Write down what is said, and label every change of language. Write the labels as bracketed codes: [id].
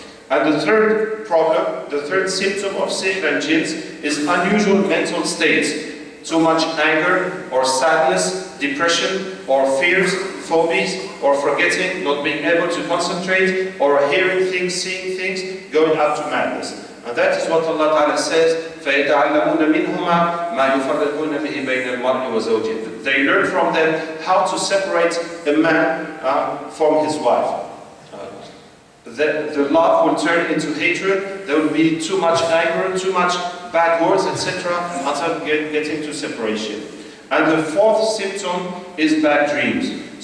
[en] And the third problem, the third symptom of sihr and jinns is unusual mental states. Too much anger or sadness, depression or fears, phobias or forgetting, not being able to concentrate, or hearing things, seeing things, going up to madness. And that is what Allah Ta'ala says, [ar] فَيَتَعَلَّمُونَ مِنْهُمَا مَا يُفَرِّقُونَ بِهِ بَيْنَ الْمَرْءِ وَزَوْجِهِ. [en] They learn from them how to separate a man from his wife. The love will turn into hatred, there will be too much anger, too much bad words, etc. until getting to separation. And the fourth symptom is bad dreams.